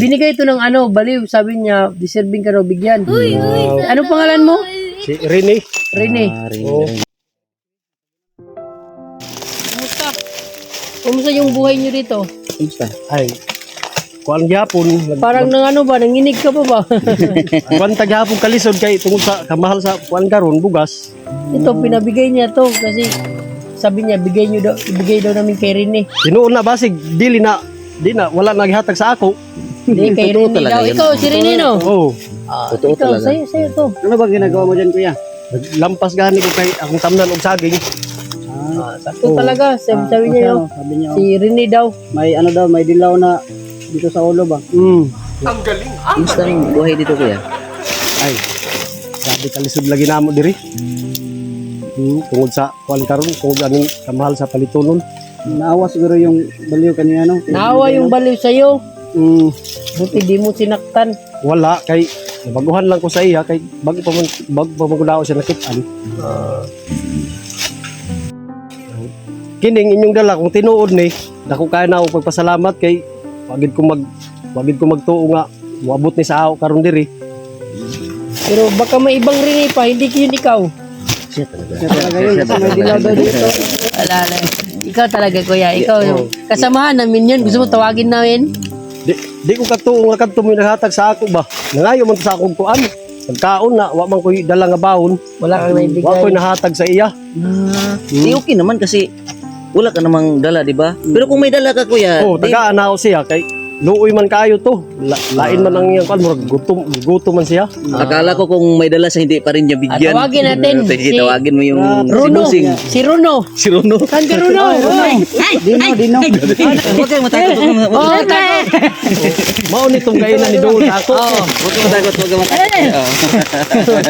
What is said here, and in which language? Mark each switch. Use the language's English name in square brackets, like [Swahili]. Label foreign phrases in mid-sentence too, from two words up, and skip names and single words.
[Filipino] Binigay ito ng ano, baliw. Sabi niya, deserving ka raw bigyan. Ano pangalan mo? Si Rene. Rene. Oo. Kumusta? Kumusta yung buhay niyo dito? kumusta? [Cebuano] Ay. Kuan gyapon. [Filipino] Parang nang ano ba, nanginig ka pa ba? [Cebuano] Kuan ta gyapon kalisod kay tungod sa kamahal sa kuan karon bugas. [Filipino] Ito, pinabigay niya to kasi sabi niya, ibigay daw namin kay Rene. [Cebuano] Tinuon na basig dili na di na wala naghatag sa ako. [Filipino] Hindi, kay Totoo Rene talaga daw. yun. Ikaw, si Rene, no? Oo. Totoo Ikaw, talaga. sa'yo to. Ano ba ginagawa mo dyan, kuya? [Cebuano] Lampas gani ko kay akong tamnan og saging. [Filipino] Sakto talaga. Sabi niya yun. Sabi niya, Si Rene daw. may ano daw, may dilaw na dito sa ulo ba? Kumusta ang buhay dito, kuya? Ay. [Cebuano] Grabe kalisod lagi namo diri. Tungod sa kuan karon, tungod aning kamahal sa palitunon. [Filipino] Naawa siguro yung baliw kanina, no? Naawa yung baliw sa'yo. Mm, Buti di mo sinaktan. [Cebuano] wala kay nabaguhan lang ko sa iya kay bago pa man ko daw siya nakitaan. Kining inyong dala kung tinuod ni dako kay na ako pagpasalamat kay wagid ko magtuo nga moabot ni sa ako karon diri. [Filipino] Pero baka may ibang Rene pa, hindi yun ikaw. Siya talaga. May dilaw daw dito. Alala. Ikaw talaga, kuya. Ikaw yung kasamahan namin yun. Gusto mo tawagin namin? [Cebuano] Di ko katuo nga kadto mo naghatag sa ako ba. Nangayo man to sa akong kuan. Pagkaon na wa man ko dala nga baon. [Filipino] Wala kang naibigay. [Cebuano] Wa ko nahatag sa iya. [Filipino] Di okay naman kasi wala ka namang dala, di ba? Pero kung may dala ka, kuya, [Cebuano] Oh, tagaan na ako siya kay luoy man kayo to. Lain man ang iyang kan murag gutom man siya. [Filipino] Akala ko kung may dala sa hindi pa rin niya bigyan. Tawagin natin Sige, si tawagin mo yung Runo. si Busing. Si Runo. Si Runo. Saan ka Runo? Dino. Huwag kayong matakot. Oo, takot. [Cebuano] Mao nitong kainan ni Dol ako. [Filipino] Oo. Huwag kayong matakot. Huwag kayong matakot.